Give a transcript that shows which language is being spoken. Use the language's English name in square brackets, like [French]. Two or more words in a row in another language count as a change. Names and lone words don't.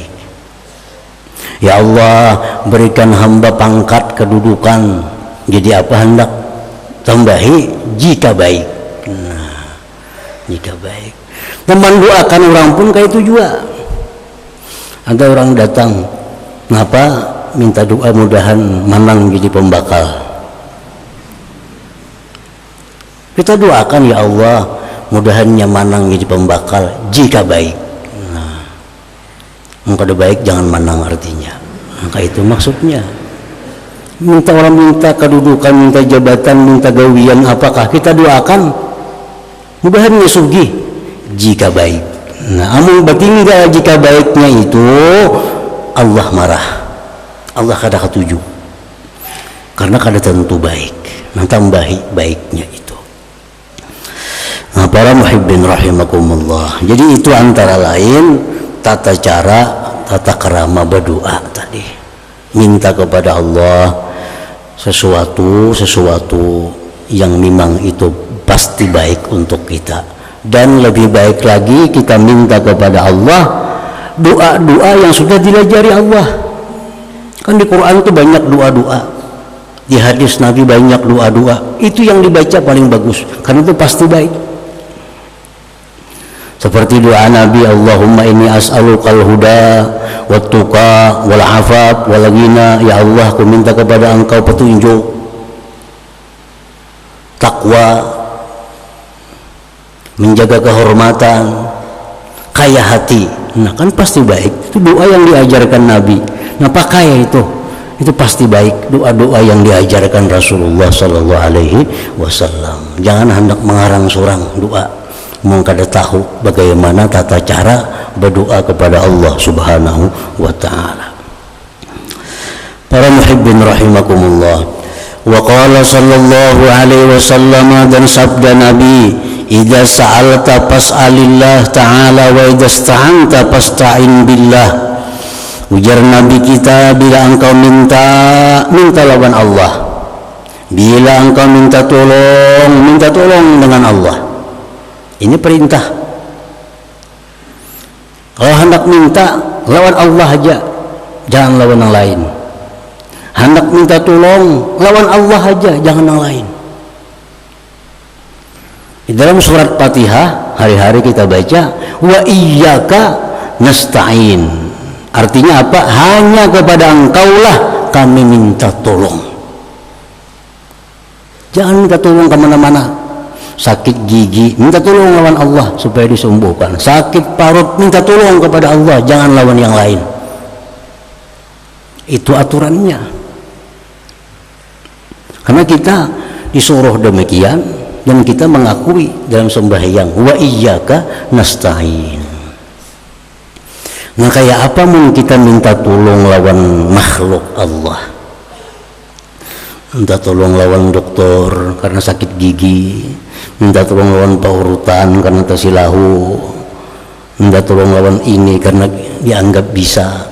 [Indonesian] Ya Allah, berikan hamba pangkat kedudukan, jadi apa hendak, tambahi jika baik. Nah, jika baik. Teman doakan orang pun kayak itu juga. Ada orang datang, [Banjar] ngapa minta doa mudahan menang jadi pembakal. Kita doakan, ya Allah, mudahannya manang jadi pembakal jika baik. Nah, kalau baik jangan manang artinya. [Indonesian] Maka itu maksudnya. [Banjar] Minta orang minta kedudukan, minta jabatan, minta gawian, apakah kita doakan mudahannya sugih jika baik. Nah, amun batinggal jika baiknya itu Allah marah, Allah kada ketuju, karena kada tentu baik. [Indonesian] Nah, tambahi baiknya itu. Nah, para [Arabic] محبين رحمكم الله, [Indonesian] jadi itu antara lain tata cara, tata kerama berdoa tadi. Minta kepada Allah sesuatu yang memang itu pasti baik untuk kita. Dan lebih baik lagi kita minta kepada Allah doa-doa yang sudah diajari Allah. Kan di Quran itu banyak doa-doa, di hadis Nabi banyak doa-doa, itu yang dibaca paling bagus karena itu pasti baik. Seperti doa Nabi, [Arabic] اللهم إني أسألك الهدى والتقى والعفاف والغنى. [Indonesian] Ya Allah, aku minta kepada Engkau petunjuk, takwa, menjaga kehormatan, kaya hati. Nah, kan pasti baik. Itu doa yang diajarkan Nabi. Nah, pakai itu pasti baik. Doa-doa yang diajarkan Rasulullah [Arabic] صلى الله عليه وسلم. [Banjar] Jangan hendak mengarang surang doa. Mau kada tahu bagaimana tata cara berdoa kepada Allah [Arabic] سبحانه وتعالى. Para محبين رحمكم الله. وقال صلى الله عليه وسلم, [Indonesian] dan sabda Nabi, [Arabic] إذا سألت فاسأل الله تعالى وإذا استعنت فاستعن بالله. [Banjar] Ujar Nabi kita, bila engkau minta lawan Allah. [Indonesian] Bila engkau minta tolong dengan Allah. Ini perintah. [Banjar] Kalau hendak minta lawan Allah aja, jangan lawan yang lain. Hendak minta tolong lawan Allah aja, jangan yang lain. [Indonesian] Di dalam surat Fatihah hari-hari kita baca, [Arabic] وإياك نستعين. [Indonesian] Artinya apa? Hanya kepada Engkaulah kami minta tolong. Jangan minta tolong kemana-mana. [Banjar] Sakit gigi, minta tolong lawan Allah supaya disembuhkan. Sakit parut, minta tolong kepada Allah, jangan lawan yang lain. [Indonesian] Itu aturannya. Karena kita disuruh demikian, dan kita mengakui dalam sembahyang, [Arabic] وإياك نستعين. [Banjar] Nah, kayak apa mungkin kita minta tolong lawan makhluk Allah? Minta tolong lawan dokter karena sakit gigi, minta tolong lawan paurutan karena tasilahu, minta tolong lawan ini karena dianggap bisa.